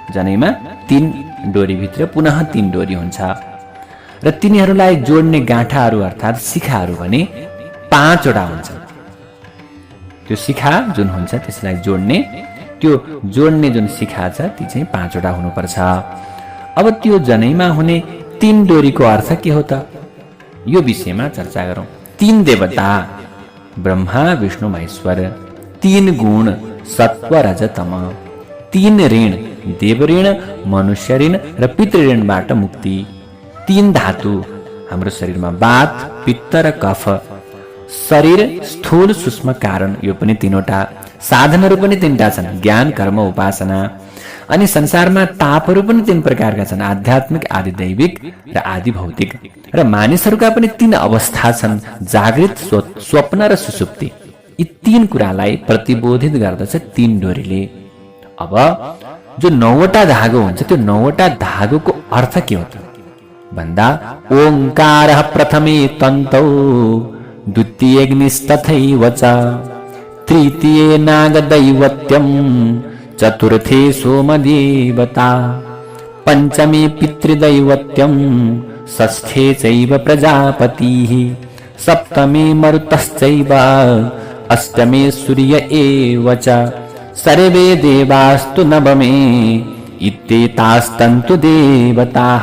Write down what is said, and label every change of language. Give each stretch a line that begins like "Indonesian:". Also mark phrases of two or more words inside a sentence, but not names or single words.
Nepali: जनैमा 3 डोरीभित्र पुनः 3 डोरी हुन्छ र तिनीहरूलाई जोड्ने गाँठाहरू अर्थात् शिखाहरू भने 5वटा हुन्छन्। त्यो शिखा जुन हुन्छ त्यसलाई जोड्ने जुन शिखा छ ती चाहिँ 5वटा हुनुपर्छ। अब त्यो जनैमा हुने 3 डोरीको अर्थ के हो त यो विषयमा चर्चा गरौँ। 3 देवता ब्रह्मा, विष्णु, महेश्वर, 3 गुण सत्व, रज, तम, 3 ऋण देव ऋण, मनुष्य ऋण र पितृ ऋणबाट मुक्ति, 3 धातु हाम्रो शरीरमा वात, पित्त र कफ, शरीर स्थूल सूक्ष्म कारण यो पनि 3वटा, साधनहरू पनि 3टा छन्, ज्ञान, कर्म, उपासना। अनि संसारमा तापहरू पनि 3 प्रकारका छन्, आध्यात्मिक, आदि दैविक र आदि भौतिक। र मानिसहरूका पनि 3 अवस्था छन्, जागृत, स्वप्न र सुसुप्ति। यी 3 कुरालाई प्रतिबोधित गर्दछ 3 डोरीले। अब जो 9वटा धागो हुन्छ त्यो 9वटा धागोको अर्थ के हो त भन्दा
Sanskrit: ओंकारः प्रथमे तन्तौ द्वितीयग्निस्तथैव च तृतीये नागदैवत्यं चतुर्थे सोमदेवता पंचमे पितृदैवत्यं षष्ठे चैव प्रजापतिः सप्तमे मरुतश्चैव अष्टमे सूर्य एव च सर्वे देवास्तु नवमे इत्येतास्तन्तु देवताः।